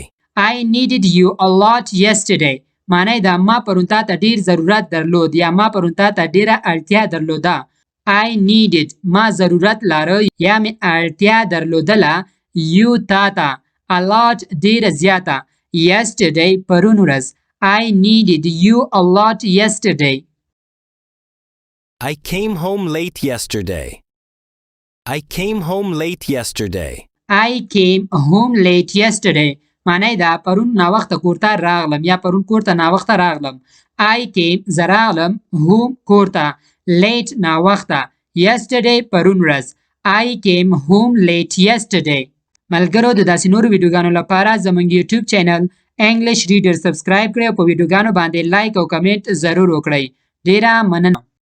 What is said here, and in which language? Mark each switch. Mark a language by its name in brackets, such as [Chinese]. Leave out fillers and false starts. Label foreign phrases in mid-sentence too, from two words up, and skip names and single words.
[English] I needed you a lot yesterday. [Pashto] معنی دا ما پرون تا ته ډیر ضرورت درلود یا ما پرون تا ته ډیره اړتیا درلوده. [English] I needed [Pashto] ما ضرورت لاره یا مې اړتیا درلودله you تا ته [English] a lot [Pashto] ډیره زیاته. Yesterday پرون ورځ. [English] I needed you a lot yesterday. I came home late yesterday. I came home late yesterday. I came home late yesterday. [Pashto] معنی دا پرون ناوخته کورته راغلم یا پرون کورته ناوخته راغلم. [English] I came [Pashto] زه راغلم home کورته late ناوخته yesterday پرون ورځ. [English] I came home late yesterday. [Pashto] ملګرو د داسې نورو ویډیوګانو لپاره زموږ یوټیوب چینل انګلیش ریډر سبسکرایب کړئ او په ویډیوګانو باندې لایک او کمنټ ضرور وکړئ. ډیره مننه.